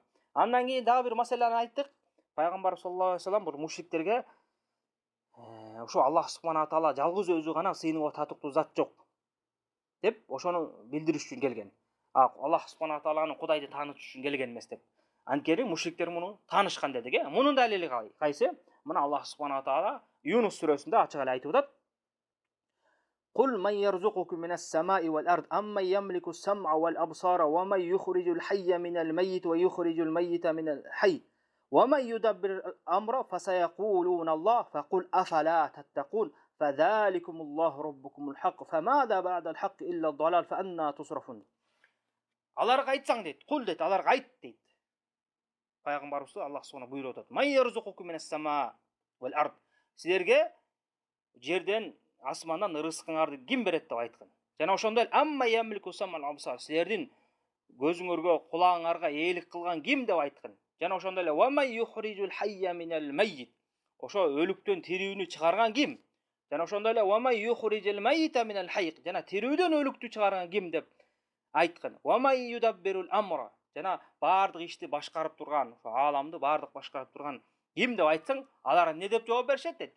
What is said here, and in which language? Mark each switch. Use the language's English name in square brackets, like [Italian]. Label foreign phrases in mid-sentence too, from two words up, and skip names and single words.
[Kyrgyz] Андан кийин дагы бир маселени айттык. Пайгамбар [Arabic] صلى الله عليه وسلم [Kyrgyz] бул мушриктерге ошо [Arabic] الله سبحانه تعالى [Kyrgyz] жалгыз өзү гана сыйынууга татыктуу зат жок деп ошону билдириш үчүн келген. Аллах субхана тааланы Кудайды таанытыш үчүн келген эмес деп. Анткени мушриктер муну таанышкан дедик. Мунун далили кайсы? Мына [Arabic] الله سبحانه تعالى [Kyrgyz] Юнус сүрөсүндө ачык эле айтып атат. [Arabic] قل من يرزقكم من السماء والأرض أمن يملك السمع والأبصار ومن يخرج الحي من الميت ويخرج الميت من الحي ومن يدبر الأمر فسيقولون الله فقل أفلا تتقون فذلكم الله ربكم الحق فماذا بعد الحق إلا الضلال فأنى تصرفون. [Kyrgyz] Аларга айтсаң дейт, кул дейт, аларга айт дейт. Пайгамбарыбыз Аллах субхана буйруп атат. [Arabic] من يرزقكم من السماء والأرض. [Kyrgyz] Силерге жерден, асмандан ырыскыңарды ким берет деп айткан. Жана ошондой [Arabic] أمن يملك السمع والأبصار. [Kyrgyz] Силердин көзүңөргө, кулагыңарга ээлик кылган ким деп айткан. Жана ошондой эле [Arabic] ومن يخرج الحي من الميت. [Kyrgyz] Ошо өлүктөн тирүүнү чыгарган ким? Жана ошондой эле [Arabic] ومن يخرج الميت من الحي. [Kyrgyz] Жана тирүүдөн өлүктү чыгарган ким деп айткан. [Arabic] ومن يدبر الأمر. [Kyrgyz] Жана бардык ишти башкарып турган, ааламды бардык башкарып турган ким деп айтсаң, алар эмне деп жооп беришет дейт?